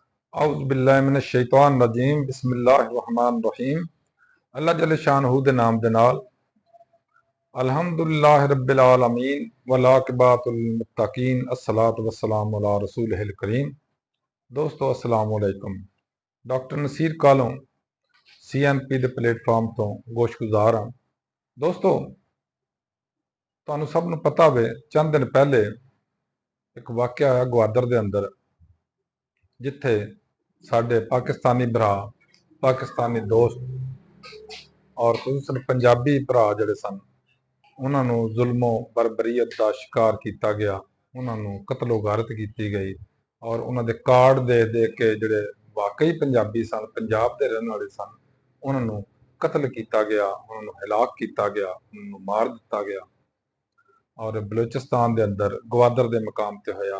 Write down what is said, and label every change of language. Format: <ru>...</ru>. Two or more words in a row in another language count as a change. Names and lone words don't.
<ar>أعوذ بالله من الشيطان الرجيم بسم الله الرحمن الرحيم.</ar> <pa>اللہ جل شانہ دے نام دے نال</pa> <ar>الحمد لله رب العالمين والعاقبة للمتقين الصلاة والسلام على رسوله الكريم. दोस्तों السلام عليكم.</ar> <pa>ڈاکٹر نصیر کالوں CNP دے پلیٹ فارم تو گوش گزار ہاں. دوستو تہانوں سب نوں پتہ وے چند دن پہلے اک واقعہ ہویا گوادر دے اندر، جتھے ساڈے پاکستانی بھرا پاکستانی دوست اور خصوصاً پنجابی بھرا جہڑے سن انہاں نوں ظلم و بربریت کا شکار کیا گیا، انہاں نوں قتل و غارت کی گئی اور انہاں دے کارڈ دے دے کے جہڑے واقعی پنجابی سن، پنجاب دے رہن والے سن، انہاں نوں قتل کیا گیا، انہاں نوں ہلاک کیا گیا، انہاں نوں مار دتا گیا اور بلوچستان دے اندر گوادر دے مقام تے ہویا.</pa>